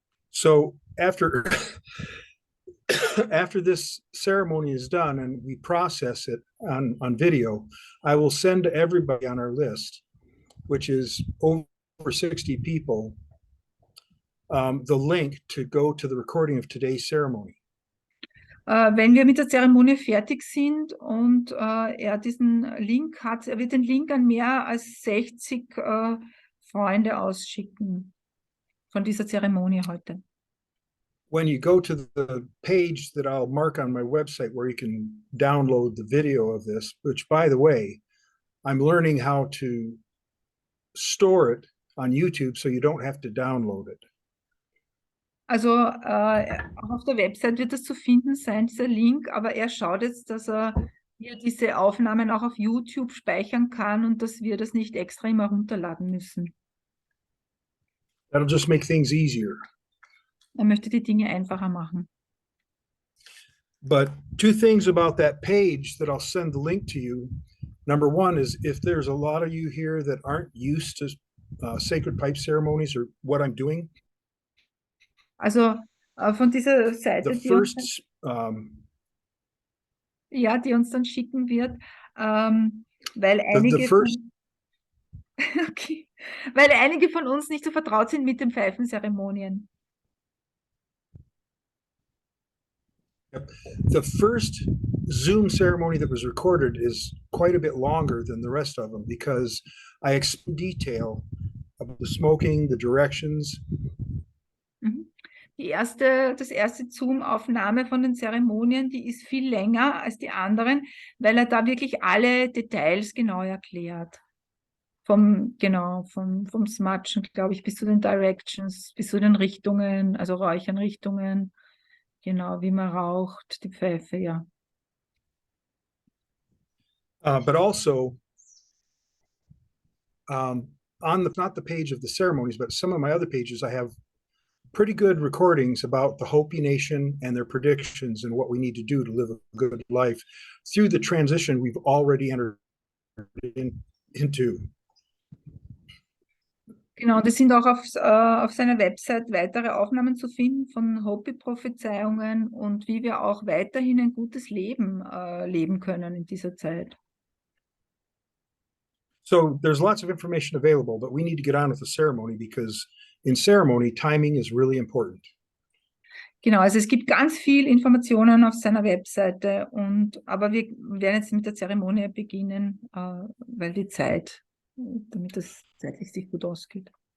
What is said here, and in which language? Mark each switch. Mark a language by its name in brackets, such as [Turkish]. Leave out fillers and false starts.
[English] So after after this ceremony is done and we process it on video, I will send to everybody on our list, which is over 60 people, the link to go to the recording of today's ceremony. [German] Wenn wir mit der Zeremonie fertig sind und er diesen Link hat, er wird den Link an mehr als 60 Freunde ausschicken von dieser Zeremonie heute. [English] When you go to the page that I'll mark on my website where you can download the video of this, which by the way, I'm learning how to store it on YouTube so you don't have to download it. [German] Also auch auf der Website wird das zu finden sein, dieser Link, aber er schaut jetzt, dass er hier diese Aufnahmen auch auf YouTube speichern kann und dass wir das nicht extra immer runterladen müssen. [English] That'll just make things easier. [German] Er möchte die Dinge einfacher machen. [English] But two things about that page that I'll send the link to you. Number one is if there's a lot of you here that aren't used to sacred pipe ceremonies or what I'm doing, [German] Also von dieser Seite, [English] the [German] die uns, [English] first [German] die uns dann schicken wird, weil [English] the first [German] okay, weil einige von uns nicht so vertraut sind mit den Pfeifenzeremonien. [English] the first Zoom ceremony that was recorded is quite a bit longer than the rest of them because I explain detail about the smoking, the directions. [German] Das erste Zoom-Aufnahme von den Zeremonien, die ist viel länger als die anderen, weil er da wirklich alle Details genau erklärt. Vom Smatschen, glaube ich, bis zu den Directions, bis zu den Richtungen, also Räuchernrichtungen, genau, wie man raucht, die Pfeife, ja. [English] But also on not the page of the ceremonies, but some of my other pages, I have pretty good recordings about the Hopi Nation and their predictions and what we need to do to live a good life through the transition we've already entered into. [German] Genau, das sind auch auf seiner Website weitere Aufnahmen zu finden von Hopi-Prophezeiungen und wie wir auch weiterhin ein gutes Leben leben können in dieser Zeit. [English] So there's lots of information available, but we need to get on with the ceremony because in ceremony, timing is really important. [German] Genau, also es gibt ganz viel Informationen auf seiner Webseite, aber wir werden jetzt mit der Zeremonie beginnen, weil die Zeit, damit das zeitlich sich gut ausgeht.